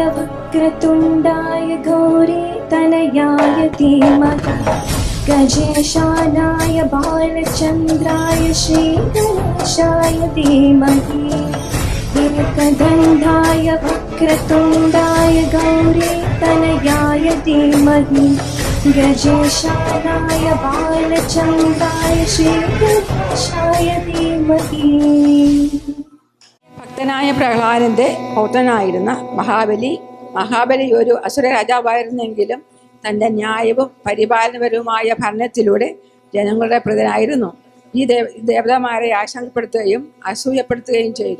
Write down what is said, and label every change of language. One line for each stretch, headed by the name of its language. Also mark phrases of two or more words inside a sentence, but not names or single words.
Sanskrit: वक्रतुण्डाय गौरीतनयाय धीमहि गजेशानाय बालचन्द्राय श्रीगणेशाय धीमहि एकदन्ताय वक्रतुण्डाय गौरीतनयाय धीमहि गजेशानाय बालचन्द्राय श्रीगणेशाय धीमहि.
Malayalam: ഭക്തനായ പ്രഹ്ലാദന്റെ പൗത്രനായിരുന്ന മഹാബലി ഒരു അസുര രാജാവായിരുന്നെങ്കിലും തൻ്റെ ന്യായവും പരിപാലനപരവുമായ ഭരണത്തിലൂടെ ജനങ്ങളുടെ പ്രതിനായിരുന്നു. ഈ ദേവതമാരെ ആശങ്കപ്പെടുത്തുകയും അസൂയപ്പെടുത്തുകയും ചെയ്തു.